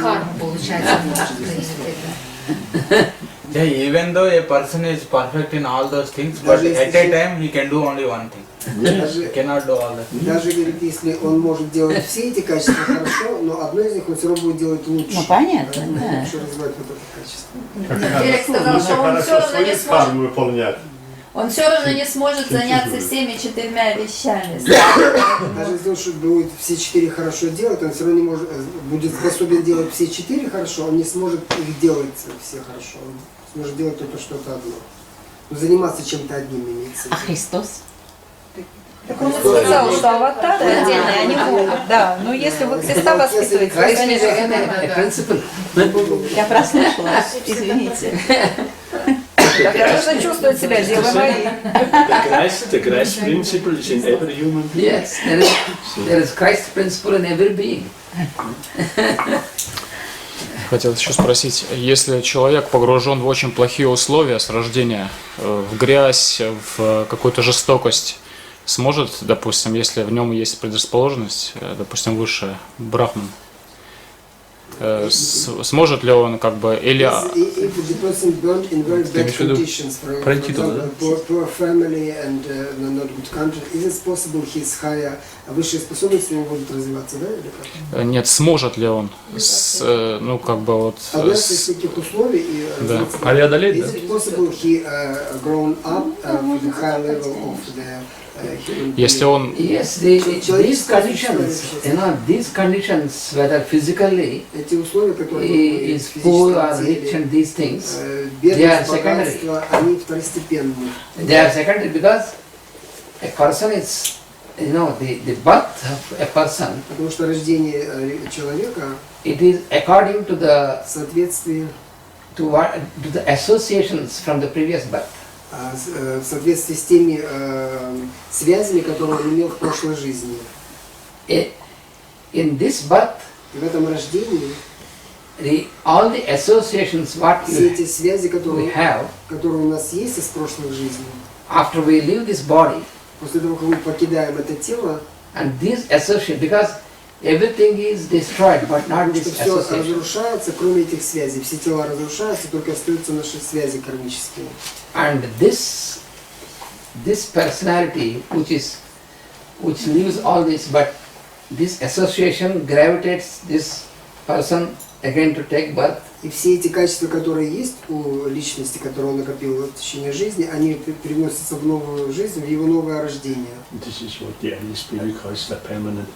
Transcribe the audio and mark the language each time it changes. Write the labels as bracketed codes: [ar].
[ru] карму, получается, может проявить. [en] Yeah, even though a person is perfect in all those things, but at a time he can do only one thing. He cannot do all that. [ru] Даже, говорит, если он может делать все эти качества хорошо, но одно из них он все равно будет делать лучше. Ну, понятно, да. Лучше развивать вот это качество. Феликс сказал, что он все равно не сможет. выполнять. Он все равно не сможет заняться всеми 4 вещами. Даже если он будет все 4 хорошо делать, он все равно не может, будет способен делать все 4 хорошо, он не сможет их делать все хорошо. Он сможет делать только что-то одно. Но заниматься чем-то одним имеется. А Христос? Так он сказал, что аватары отдельные, они могут, да. Но если вы Христа воспитываете, то, [en] Christ is [ru] конечно, [en] again a principle. [ru] Я прослушалась, извините. тогда нужно чувствовать себя Девой Марией. [en] The Christ principle is in every human being. Yes, there is Christ principle in every being. [ru] Хотел еще спросить, если человек погружен в очень плохие условия с рождения, в грязь, в какую-то жестокость, сможет, допустим, если в нем есть предрасположенность, допустим, высшая, брахман, сможет ли он как бы, или... [en] If the person born in very bad conditions, for example, poor family and not good country, is it possible his higher, [ru] высшие способности у него будут развиваться, да, или как? Нет, сможет ли он, ну как бы вот... Одна из таких условий и Да. Преодолеть, [en] is it possible he grown up with a high level of the human [ru] Если он... [en] Yes, these conditions, these conditions, whether physically [ru] эти условия, которые [en] he is poor or rich and these things, they are [ru] бедность, [en] secondary. [ru] богатство, они второстепенные. [en] They are secondary because a person is, the birth of a person, [ru] Потому что рождение человека [en] it is according to the [ru] в соответствии [en] to the associations from the previous birth. [ru] в соответствии с теми связями, которые он имел в прошлой жизни. [en] In this birth, [ru] И в этом рождении [en] all the associations what [ru] все эти связи, [en] we [ru] которые [en] have, [ru] у нас есть из прошлых жизней, [en] after we leave this body, [ru] после того, как мы покидаем это тело, [en] and these associations, because everything is destroyed, but not [ru] что [en] this [ru] все [en] association. [ru] разрушается, кроме этих связей. Все тела разрушаются, только остаются наши связи кармические. [en] And this personality, which leaves all this, but this association gravitates this person again to take birth. [ru] И все эти качества, которые есть у личности, которые он накопил в течение жизни, они переносятся в новую жизнь, в его новое рождение. [en] This is what the Holy Spirit calls the permanent